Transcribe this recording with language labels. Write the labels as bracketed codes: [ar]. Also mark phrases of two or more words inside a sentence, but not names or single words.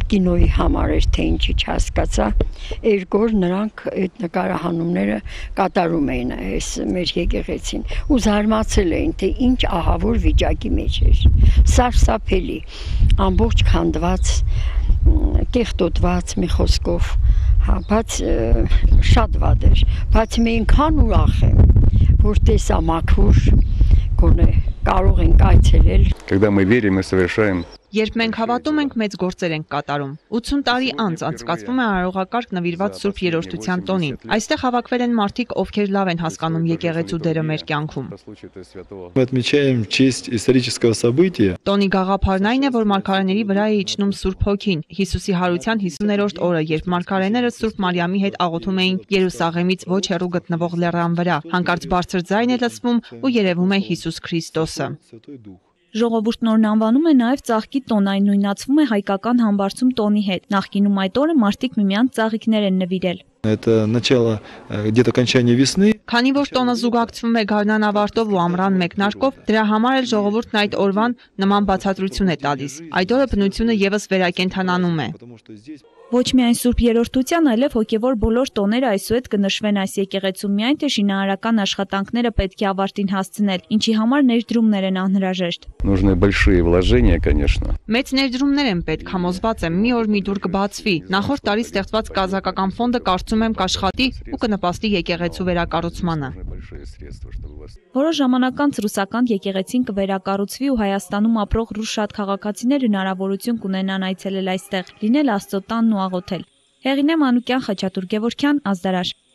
[hy] կինոյի համար էր թե ինչի չհասկացա, երկու օր նրանք այդ նկարահանումները կատարում էին այս մեր եկեղեցին ու զարմացել էին թե ինչ ահավոր վիճակի մեջ էր, սարսափելի, ամբողջ քանդված, կեղտոտված մի խոսքով, հա, բայց շատ վատ էր, բայց մի ինքան ուրախ եմ, որ տեսա մաքուր, գոնե կարող ենք այցելել։ [ru] Когда мы верим и совершаем. [hy] Երբ մենք հավատում ենք, մեծ գործեր ենք կատարում։ 80 տարի անց անցկացվում է արարողակարգ նվիրված Սուրբ Երրորդության տոնին։ Այստեղ հավաքվել են մարդիկ, ովքեր լավ են հասկանում եկեղեցու դերը մեր կյանքում։ [ru] Мы отмечаем в честь исторического события. [hy] Տոնի գաղափարն այն է, որ մարգարեների վրա է իջնում Սուրբ Հոգին։ Հիսուսի հարության 50-րդ օրը, երբ մարգարեները Սուրբ Մարիամի հետ աղոթում էին Երուսաղեմից ոչ հեռու գտնվող լեռան վրա, հանկարծ բարձր ձայն է լսվում ու երևում է Հիսուս Քրիստոսը։ Ժողովուրդն օրն անվանում է նաև ծաղկի տոն, այն նույնացվում է հայկական համբարձում տոնի հետ։ Նախկինում այդ օրը մարդիկ միմյանց ծաղիկներ են նվիրել։ [ru] Это начало где-то окончания весны. [hy] Քանի որ տոնը զուգակցվում է գարնան ավարտով ու ամռան մեկնարկով, դրա համար էլ ժողովուրդն այդ օրվան նման բացատրություն է տալիս։ Այդ օրը բնությունը եւս վերակենդանանում է։ Ոչ միայն Սուրբ Երրորդության, այլև հոգևոր բոլոր տոները այսուհետ կնշվեն այս եկեղեցում, միայն թե շինարարական աշխատանքները պետք է ավարտին հասցնել, ինչի համար ներդրումներ են անհրաժեշտ։ [ru] Нужны большие вложения, конечно. [hy] Մեծ ներդրումներ են պետք, համոզված եմ, մի օր մի դուր կբացվի։ Նախորդ տարի ստեղծված կազակական ֆոնդը կարծում եմ կաշխատի ու կնպաստի եկեղեցու վերակառուցմանը։ Որոշ ժամանակ անց ռուսական եկեղեցին կվերակառուցվի ու Հայաստանում ապրող ռուս շատ քաղաքացիներ հնարավորություն կունենան այցելել այստեղ, լինել Աստծո տանն ու աղոթել։ Հեղինե Մանուկյան, Խաչատուր Գևորգյան, Ազդարար։